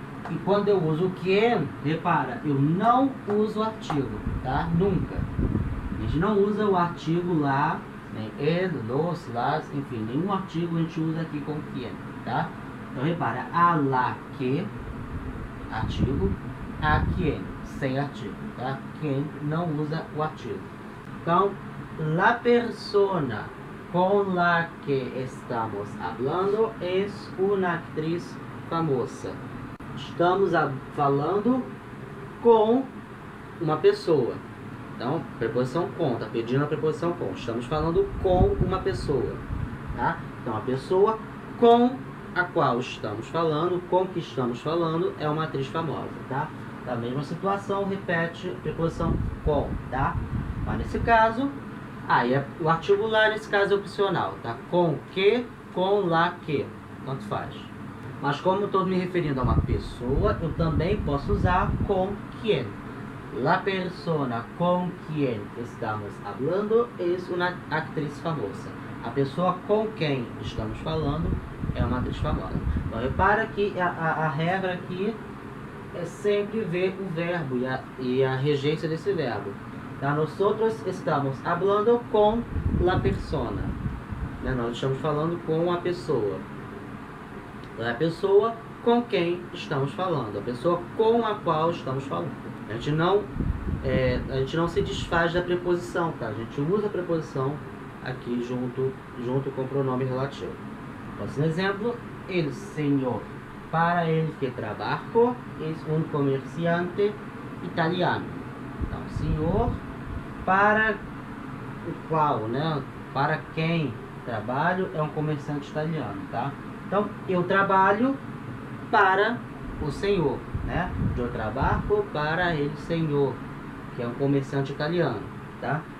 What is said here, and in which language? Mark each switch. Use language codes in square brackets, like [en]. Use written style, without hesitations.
[pt] E quando eu uso o quien, repara, eu não uso o artigo, tá? Nunca. A gente não usa o artigo lá, nem ele, los, las, enfim, nenhum artigo a gente usa aqui com quien, tá? Então, repara, a la que, artigo, a quien, sem artigo, tá? Quem não usa o artigo. [es] Então, la persona con la que estamos hablando es una actriz famosa. [pt] Estamos falando com uma pessoa. Então, preposição com, tá pedindo a preposição com. Estamos falando com uma pessoa, tá? Então, a pessoa com a qual estamos falando, com que estamos falando, é uma atriz famosa, tá? Da mesma situação, repete a preposição com, tá? Mas nesse caso, aí o artigo lá, nesse caso, é opcional, tá? Com que, com lá que, tanto faz. Mas como eu estou me referindo a uma pessoa, eu também posso usar com quien. [es] La persona con quien estamos hablando es una actriz famosa. [pt] A pessoa com quem estamos falando é uma atriz famosa. Então, repara que a regra aqui é sempre ver o verbo e a regência desse verbo. Então, nós estamos hablando com la persona. Né? Nós estamos falando com a pessoa. Então, é a pessoa com quem estamos falando. A pessoa com a qual estamos falando. A gente não se desfaz da preposição, tá? A gente usa a preposição aqui junto com o pronome relativo. Próximo exemplo, [es] el señor para el que trabajo es un comerciante italiano. [pt] Então, senhor para o qual, né? Para quem trabalho é um comerciante italiano, tá? Então, eu trabalho para o senhor, né? Eu trabalho para el senhor, que é um comerciante italiano, tá?